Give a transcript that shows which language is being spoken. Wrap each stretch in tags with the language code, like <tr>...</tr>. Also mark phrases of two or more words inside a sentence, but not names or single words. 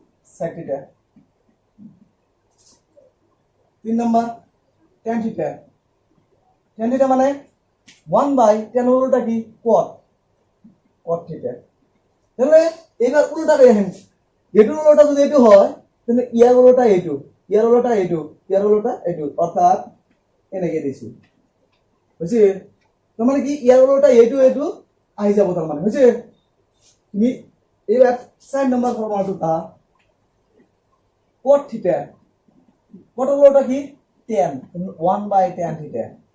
<as>তিন নাম্বার</as> <en>tan theta</en> <as>মানে 1</as> <en>by tan</en> <as>ওলোটা কি</as> <en>cot theta</en> <as>তাহলে এবার উল্টা করে দেখেন এটুর ওলোটা যদি এটু হয় তাহলে ইয়ার ওলোটা এটু ইয়ার ওলোটা এটু ইয়ার ওলোটা এটু অর্থাৎ এনেকে দিছি বুঝছি তার মানে কি ইয়ার ওলোটা এটু এটু আই যাব তার মানে বুঝছি তুমি এবার 4</as> <en>number formula cot theta cot</en> <as>ওলোটা কি tan 1</as> <en>by tan theta</en>